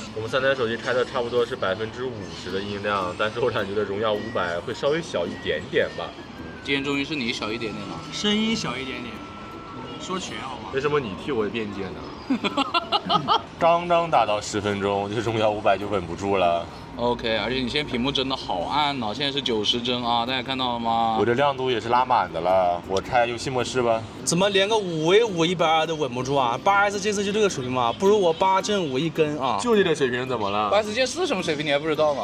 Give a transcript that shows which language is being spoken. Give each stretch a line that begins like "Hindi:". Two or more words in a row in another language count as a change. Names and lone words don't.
Chinese: 我們3台手機開的差不多是50%的音量，但是我感覺的榮耀500會稍微小一點點吧。今天終於是你小一點點了，聲音小一點點，說全好嗎？為什麼你替我辯解呢？剛剛打到10分鐘，這榮耀500就穩不住了。 OK，而且你現在屏幕真的好暗啊，現在是90幀啊，大家看到了嗎？我這亮度也是拉滿的了，我開遊戲模式吧。怎麼連個5v5 120都穩不住啊？8S 這次就這個水平嘛，不如我8陣5一根啊！就這個水平怎麼了 8S 鍵是什麼水平你還不知道嗎？